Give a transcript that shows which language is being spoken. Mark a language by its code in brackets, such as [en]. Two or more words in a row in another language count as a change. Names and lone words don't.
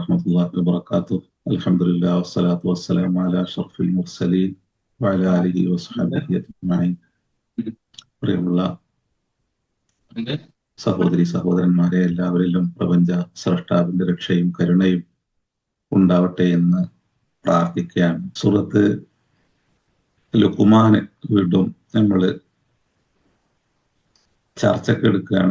[ar] ورحمة الله وبركاته. الحمد لله والصلاة والسلام على أشرف المرسلين وعلى آله وصحبه أجمعين. [ml] പ്രിയമുള്ള സഹോദരി സഹോദരന്മാരെ, എല്ലാവരിലും പ്രപഞ്ച സ്രഷ്ടാവിന്റെ രക്ഷയും കരുണയും ഉണ്ടാവട്ടെ എന്ന് പ്രാർത്ഥിക്കുകയാണ്. സൂറത്ത് ലുഖ്മാൻ വീണ്ടും നമ്മൾ ചർച്ചക്കെടുക്കുകയാണ്.